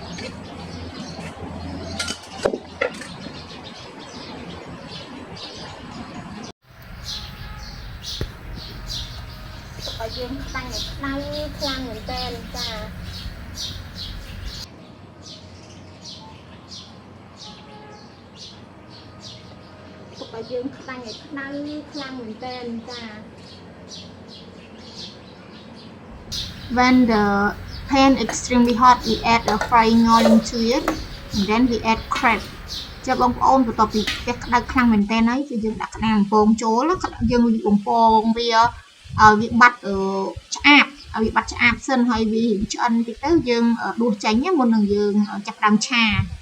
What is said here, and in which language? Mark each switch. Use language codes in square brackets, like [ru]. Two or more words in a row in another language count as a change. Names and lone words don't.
[km] ឲ្យយើងតាំងឲ្យខ្លាំងខ្លាំងមែនតើចា ឲ្យយើងតាំងឲ្យខ្លាំងខ្លាំងមែនតើចា [en] When the pan extremely hot we add a frying oil into it and then we add crab [km] ចាំបងប្អូនបន្ទាប់ពីវាក្តៅខ្លាំងមែនតើហើយគឺយើងដាក់ក្តាមបំពងចូលយើងបំពងវាឲ្យវាបាត់ឆ្អាបឲ្យវាបាត់ឆ្អាបសិនហើយវាឆ្អិនតិចទៅយើងដួសចេញមុននឹងយើងចាប់ផ្ដើមឆា